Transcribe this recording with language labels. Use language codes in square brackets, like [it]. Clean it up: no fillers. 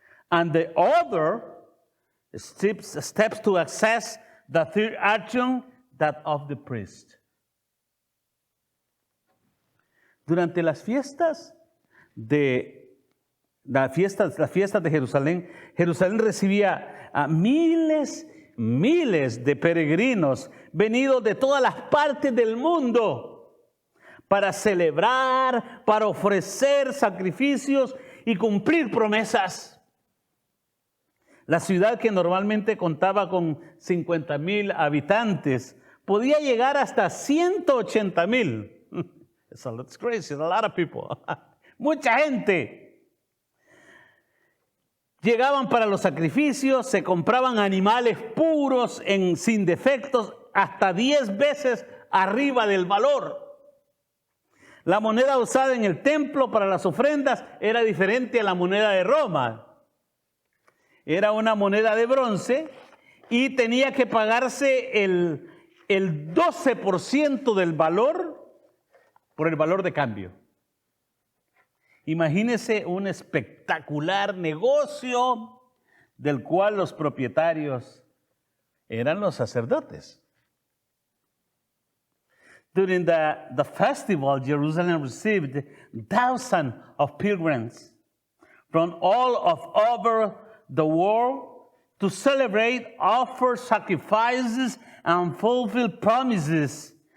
[en] And the other steps to access the third atrium, that of the priest. [es] Durante las fiestas de Jerusalén, Jerusalén recibía a miles de peregrinos venidos de todas las partes del mundo para celebrar, para ofrecer sacrificios y cumplir promesas. La ciudad, que normalmente contaba con 50,000 habitantes, podía llegar hasta 180,000. [en] That's crazy, a lot of people. [es] Mucha gente. Llegaban para los sacrificios, se compraban animales puros, sin defectos, hasta 10 veces arriba del valor. La moneda usada en el templo para las ofrendas era diferente a la moneda de Roma. Era una moneda de bronce y tenía que pagarse el 12% del valor por el valor de cambio. Imagínese un espectacular negocio del cual los propietarios eran los sacerdotes. [en] During the festival, Jerusalem received thousands of pilgrims from all over the world to celebrate, offer sacrifices, and fulfill promises.